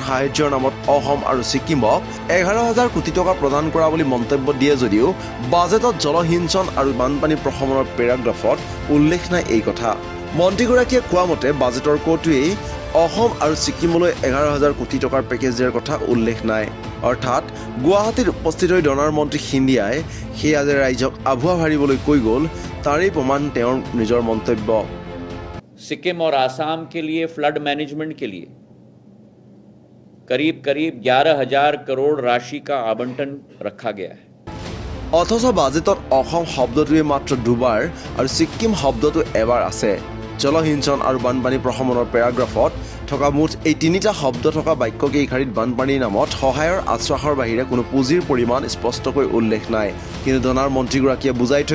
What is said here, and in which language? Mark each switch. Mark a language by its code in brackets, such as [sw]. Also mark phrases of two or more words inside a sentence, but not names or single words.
[as] সাহায্যৰ নামত অসম আৰু ছিক্কিমক 11,000 কোটি টকা প্ৰদান কৰা বুলি মন্তব্য দিয়ে যদিও বাজেটত জলসিঞ্চন আৰু বানপানী প্ৰশমনৰ পেৰাগ্ৰাফত উল্লেখ নাই এই কথা মন্ত্ৰীগৰাকীয়ে কোৱা মতে বাজেটৰ ক'টোৱেই অসম আৰু ছিক্কিমলৈ 11,000 কোটি টকাৰ পেকেজ দিয়াৰ কথা উল্লেখ নাই অৰ্থাৎ গুৱাহাটীত উপস্থিত হৈ ডনাৰ মন্ত্ৰী সিন্ধিয়াই সেয়া যে ৰাইজক আভুৱা ভাৰিবলৈ কৈ গ'ল তাৰেই প্ৰমাণ তেওঁৰ নিজৰ মন্তব্য [hi] सिक्किम और आसाम के लिए [en] flood management [hi] के लिए करीब 11,000 करोड़ राशि का आवंटन रखा गया है [as] অথচ বাজেটত অসম শব্দটোৱে মাত্ৰ দুবাৰ আৰু ছিক্কিম শব্দটো এবাৰ আছে জলসিঞ্চন আৰু বানপানী প্ৰশমনৰ পেৰাগ্ৰাফত থকা মুঠ এই তিনিটা শব্দ থকা বাক্যকেইখাৰিত বানপানীৰ নামত সহায়ৰ আশ্বাসৰ বাহিৰে কোনো পুঁজিৰ পৰিমাণ স্পষ্টকৈ উল্লেখ নাই কিন্তু ডনাৰ মন্ত্ৰীগৰাকীয়ে বুজাই থৈ